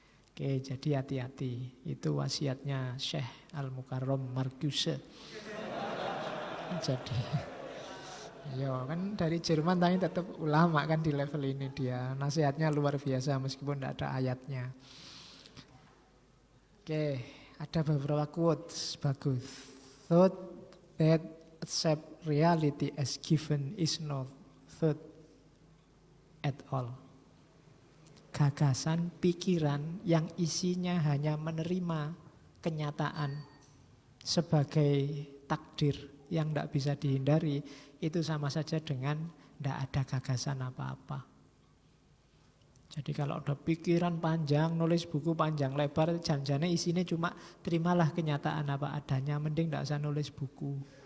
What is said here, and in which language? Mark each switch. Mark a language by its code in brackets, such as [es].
[id] Oke, jadi hati-hati. Itu wasiatnya Syekh Al-Mukarram Marcuse. Jadi ya kan dari Jerman tapi tetap ulama kan di level ini dia. Nasihatnya luar biasa meskipun tidak ada ayatnya. Oke, ada beberapa quotes bagus. [en] Thought that accept reality as given is not thought at all. [id] Gagasan, pikiran yang isinya hanya menerima kenyataan sebagai takdir yang tidak bisa dihindari, itu sama saja dengan tidak ada gagasan apa-apa. Jadi kalau ada pikiran panjang, nulis buku panjang lebar, janjinya isinya cuma terimalah kenyataan apa adanya, mending tidak usah nulis buku.